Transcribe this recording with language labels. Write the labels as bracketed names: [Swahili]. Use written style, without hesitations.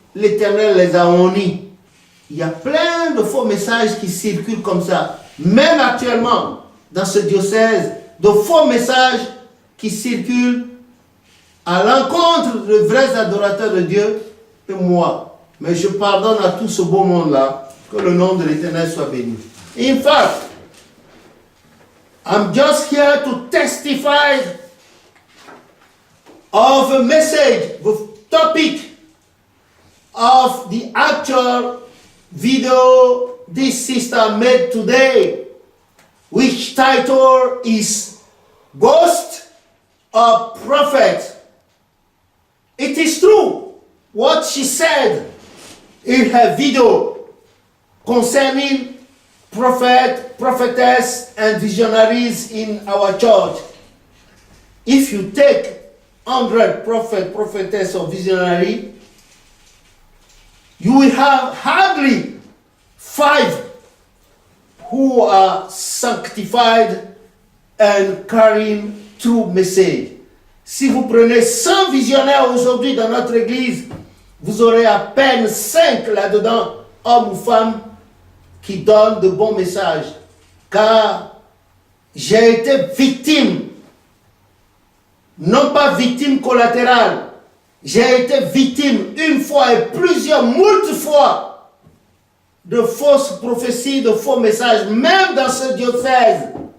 [French] L'Éternel les a honnis. Il y a plein de faux messages qui circulent comme ça. Même actuellement, dans ce diocèse, de faux messages qui circulent à l'encontre de vrais adorateurs de Dieu et moi. Mais je pardonne à tout ce beau monde-là. Que le nom de l'Éternel soit béni. [English] In fact, I'm just here to testify of a message, the topic of the actual video this sister made today, which title is Ghost or Prophet. It is true what she said in her video concerning prophet, prophetess, and visionaries in our church. If you take 100 prophet, prophetess, or visionary, you will have hardly 5 who are sanctified and carrying true message. [French] Si vous prenez 100 visionnaires aujourd'hui dans notre église, vous aurez à peine 5 là-dedans, hommes ou femmes, qui donnent de bons messages. Car j'ai été victime, non pas victime collatérale, j'ai été victime une fois et plusieurs, moult fois, de fausses prophéties, de faux messages, même dans ce diocèse.